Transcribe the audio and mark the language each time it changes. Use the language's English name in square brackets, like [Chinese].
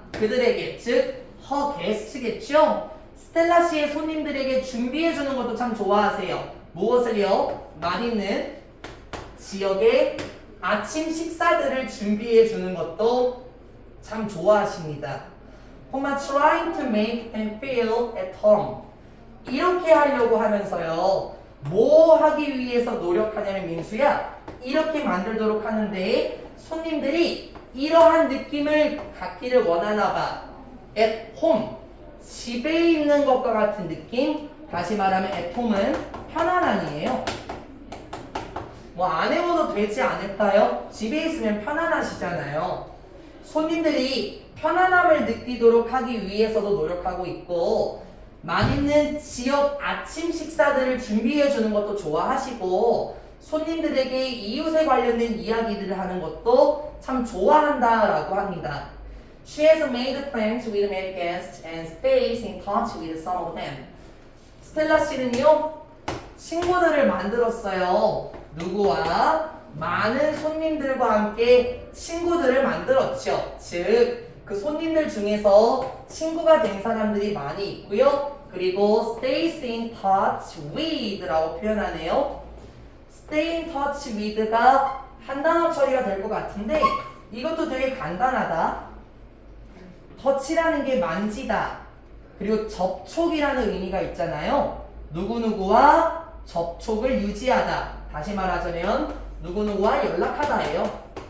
[Korean] 그들에게, 즉 [English] her guest [Korean] 겠죠? 스텔라 씨의 손님들에게 준비해 주는 것도 참 좋아하세요. 무엇을요? 맛있는 지역의 아침 식사들을 준비해 주는 것도 참 좋아하십니다. [English] trying to make them feel at home. [Korean] 이렇게 하려고 하면서요. 뭐 하기 위해서 노력하냐면 민수야, 이렇게 만들도록 하는데 손님들이 이러한 느낌을 갖기를 원하나 봐. [English] at home, [Korean] 집에 있는 것과 같은 느낌. 다시 말하면 [English] at home [Korean] 은 편안함이에요. 뭐 안 해봐도 되지 않을까요? 집에 있으면 편안하시잖아요. 손님들이 편안함을 느끼도록 하기 위해서도 노력하고 있고, 맛있는 지역 아침 식사들을 준비해 주는 것도 좋아하시고, 손님들에게 이웃에 관련된 이야기들을 하는 것도 참 좋아한다라고 합니다. [English] She has made friends with many guests and stays in touch with some of them. [Korean] 스텔라 씨는요, 친구들을 만들었어요. 누구와? 많은 손님들과 함께 친구들을 만들었죠. 즉, 그 손님들 중에서 친구가 된 사람들이 많이 있고요. 그리고 [English] stays in touch with [Korean] 라고 표현하네요. [English] stay in touch with [Korean] 가 한 단어 처리가 될 것 같은데 이것도 되게 간단하다. touch라는 게 만지다. 그리고 접촉이라는 의미가 있잖아요. 누구누구와 접촉을 유지하다. 다시 말하자면 누구누구와 연락하다예요.